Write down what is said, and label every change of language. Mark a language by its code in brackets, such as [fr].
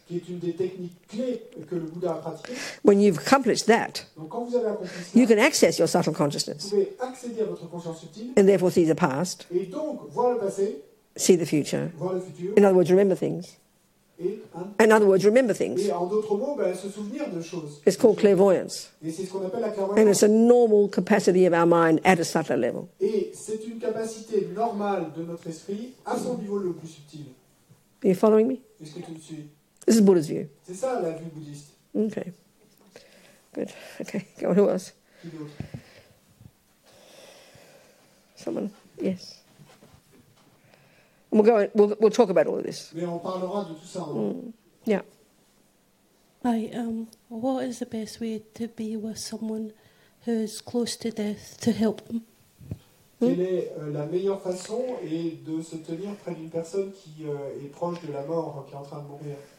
[fr] qui est une des techniques clés que le Bouddha a pratiquées. [en] When you've accomplished that, [fr] Donc quand vous avez accompli [en] you [fr] ça, [en] can access your subtle [fr] vous [en] consciousness [fr] pouvez accéder à votre conscience subtile [en] and therefore see the past, [fr] et donc voir le passé, [en] see the future. [fr] voir le futur, [en] In other words, remember things. [fr] et en d'autres mots, se souvenir de choses. [en] It's called clairvoyance. [fr] Et c'est ce qu'on appelle la [en] And [fr] clairvoyance. [en] it's a normal capacity of our mind at a subtle level. [fr] Et c'est une capacité normale de notre esprit à son niveau le plus subtil. [en] Are you following me? [fr] Est-ce que tu me suis? [en] This is Buddha's view. [fr] C'est ça la vue bouddhiste. [en] Okay. Good. Okay. Go on. Who else? [fr] Qui d'autre? [en] Someone? Yes. And we'll talk about all of this. [fr] Mais on parlera de tout ça. Hein. [en] Yeah. Hi, what is the best way to be with someone who's close to death to help them? [fr] Quelle est la meilleure façon et de se tenir près d'une personne qui est proche de la mort, qui est en train de mourir?